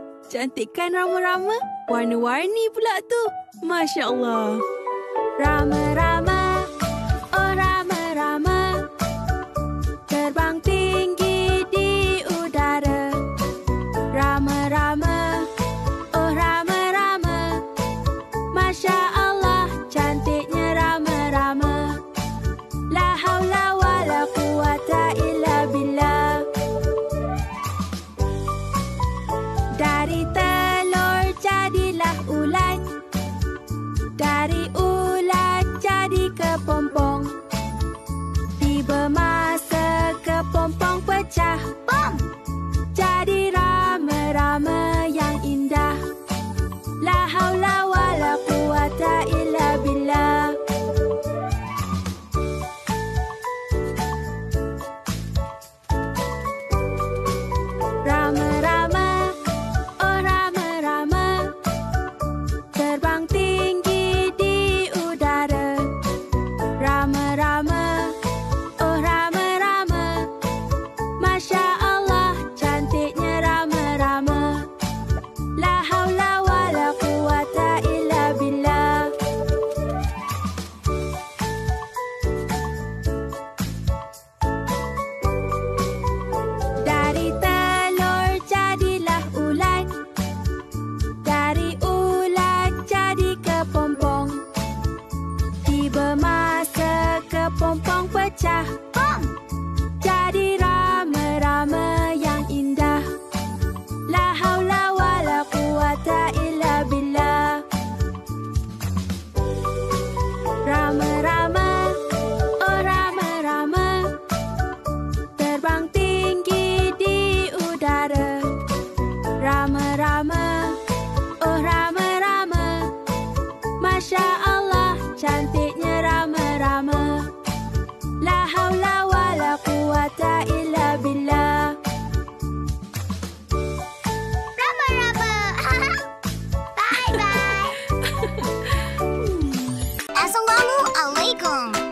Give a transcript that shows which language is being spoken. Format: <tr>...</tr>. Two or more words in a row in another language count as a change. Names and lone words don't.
<ms>Cantik kan Rama-Rama? Warna-warni pula tu.</ms> <ar>ما شاء الله.</ar> <ms>Rama-Rama, oh Rama-Rama, terbang tinggi di udara. Rama-Rama, oh Rama-Rama,</ms> <ar>ما شاء الله,</ar> <ms>cantiknya Rama-Rama.</ms> <ar>لا حول ولا قوة إلا بالله.</ar> <ms>Dari telur jadilah ulat, dari ulat jadi kepompong. Tiba masa kepompong pecah, bom! Jadi rama-rama yang indah.</ms> <ar>لا حول ولا قوة إلا بالله.</ar> <ms>Rama-rama, oh Rama-rama, terbang tinggi di udara. Rama-rama, oh Rama-rama,</ms> <ar>ما شاء الله,</ar> <ms>cantiknya Rama-rama.</ms> <ar>لا حول ولا قوة إلا بالله.</ar> <ms>Dari telur jadilah ulat, dari ulat jadi kepompong. Tiba masa kepompong pecah, bom! Jadi rama-rama yang indah.</ms> <ar>لا حول ولا قوة إلا بالله.</ar> <ms>Rama-rama, oh Rama-rama, terbang tinggi di udara. Rama-rama, oh Rama-rama,</ms> <ar>ما شاء الله,</ar> <ms>cantiknya Rama-rama.</ms> <ar>لا حول ولا قوة إلا بالله.</ar> <ms>Rama-Rama. Bye-bye. Assalamualaikum.</ms>